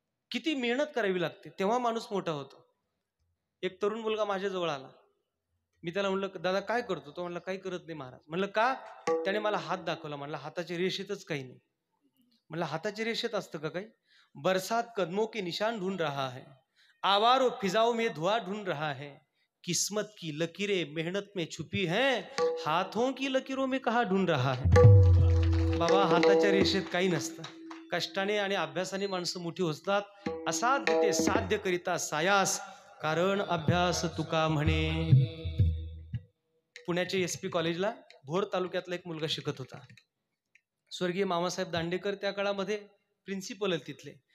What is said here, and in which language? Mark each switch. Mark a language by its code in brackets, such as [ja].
[mr] किती मेहनत करावी लागते तेव्हा माणूस मोठा होतो. एक तरुण मुलगा माझ्याजवळ आला. मी त्याला म्हणलं, दादा काय करतो? तो म्हणला, काही करत नाही महाराज. म्हणलं का? त्याने मला हात दाखवला. म्हणलं, हाताच्या रेषेतच काही नाही. म्हणलं, हाताच्या रेषेत असतं का काही? [hi] बरसात कदमों के निशान ढूंढ रहा है, आवारो फिजाओं में धुआं ढूंढ रहा है, किस्मत की लकीरें मेहनत में छुपी हैं, हाथों की लकीरों में कहाँ ढूंढ रहा है. [mr] बाबा, हाताच्या रेषेत काही नसतं. कष्टाने आणि अभ्यासाने माणसं मोठी होतात. असाध्य ते साध्य करिता सायास, कारण अभ्यास तुका म्हणे. पुण्याच्या SP कॉलेजला भोर तालुक्यातला एक मुलगा शिकत होता. स्वर्गीय मामासाहेब दांडेकर त्या काळामध्ये प्रिन्सिपल आहेत तिथले.